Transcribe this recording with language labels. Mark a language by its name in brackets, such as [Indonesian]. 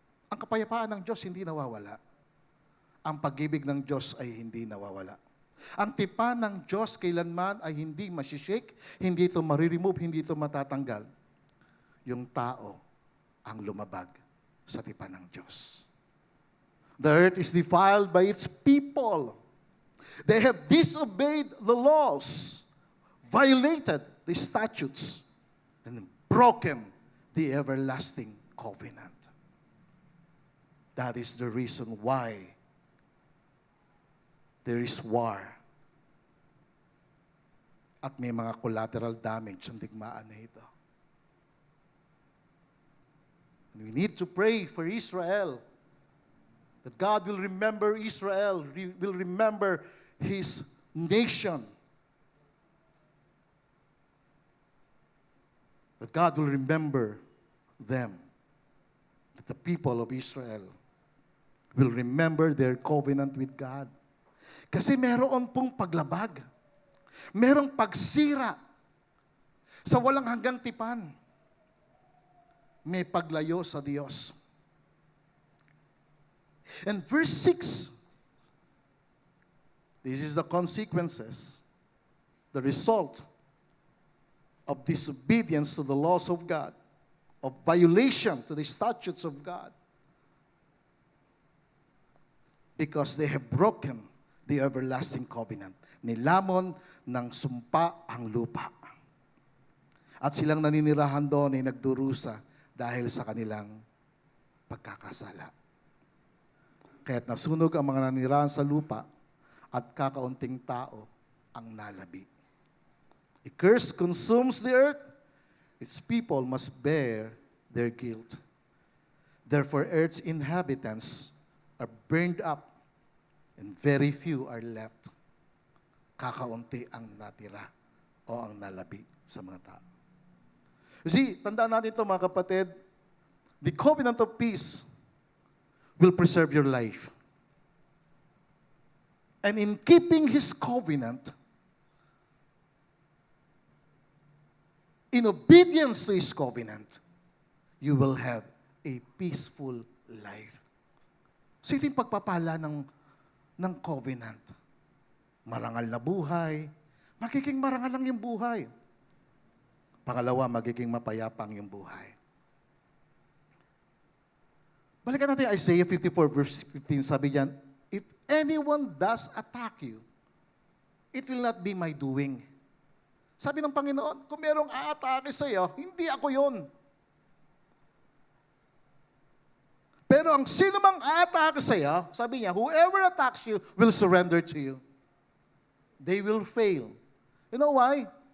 [Filipino] Ang kapayapaan ng Diyos hindi nawawala. Ang pag-ibig ng Diyos ay hindi nawawala. Ang tipan ng Diyos kailanman ay hindi masishake, hindi ito mariremove, hindi ito matatanggal. Yung tao ang lumabag sa tipan ng Diyos. [English] The earth is defiled by its people. They have disobeyed the laws, violated the statutes, and broken the everlasting covenant. That is the reason why there is war. [Filipino] At may mga collateral damage ang digmaan na ito. [English] And we need to pray for Israel, that God will remember Israel, will remember His nation. That God will remember them. That the people of Israel will remember their covenant with God. [Filipino] Kasi meron pong paglabag. Merong pagsira sa walang hanggang tipan. May paglayo sa Diyos. [English] And verse 6, this is the consequences, the result of disobedience to the laws of God, of violation to the statutes of God, because they have broken the everlasting covenant. [Filipino] Nilamon ng sumpa ang lupa. At silang naninirahan doon ay nagdurusa dahil sa kanilang pagkakasala. Kaya't nasunog ang mga naninirahan sa lupa at kakaunting tao ang nalabi. [English] A curse consumes the earth. Its people must bear their guilt. Therefore, earth's inhabitants are burned up and very few are left. [Filipino] Kakaunti ang natira o ang nalabi sa mga tao. [English] You see, [Filipino] tandaan natin ito mga kapatid, [English] the covenant of peace will preserve your life. And in keeping His covenant, in obedience to His covenant, you will have a peaceful life. [Filipino] So ito yung pagpapala ng covenant. Marangal na buhay, magiging marangal lang yung buhay. Pangalawa, magiging mapayapang yung buhay. Balikan natin Isaiah 54 verse 15, sabi diyan, [English] if anyone does attack you, it will not be my doing. [Filipino] Sabi ng Panginoon, kung merong aatake sa iyo, hindi ako yun. Pero ang sino mang aatake sa iyo, sabi niya, [English] whoever attacks you will surrender to you. They will fail. You know why?